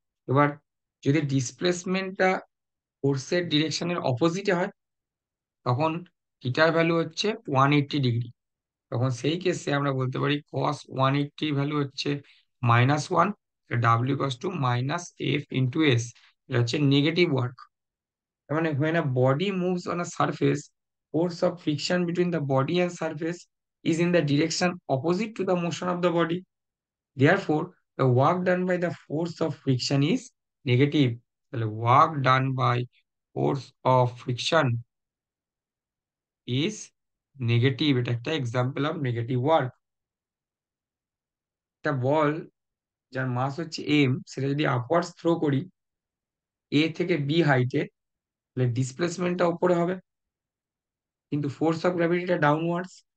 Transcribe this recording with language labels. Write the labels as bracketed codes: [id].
[bn] এবার যদি ডিসপ্লেসমেন্টটা ফোর্সের ডিরেকশনের অপোজিটে হয়, তখন থিটার ভ্যালু হচ্ছে 180 ডিগ্রি। তখন সেই কেসে আমরা বলতে পারি কস 180 ভ্যালু হচ্ছে -1, W equals to -F × S। এটা হচ্ছে নেগেটিভ ওয়ার্ক। তার মানে [en] when a body moves on a surface, force of friction between the body and surface is in the direction opposite to the motion of the body. Therefore, the work done by the force of friction is negative. [bn] তাহলে [en] work done by force of friction is negative. [bn] এটা একটা example of negative work. একটা বল যার মাস হচ্ছে M, সেটা যদি upwards throw করি এ থেকে বি হাইটে, তাহলে ডিসপ্লেসমেন্টটা উপরে হবে, কিন্তু ফোর্স অফ গ্র্যাভিটিটা ডাউনওয়ার্ডস।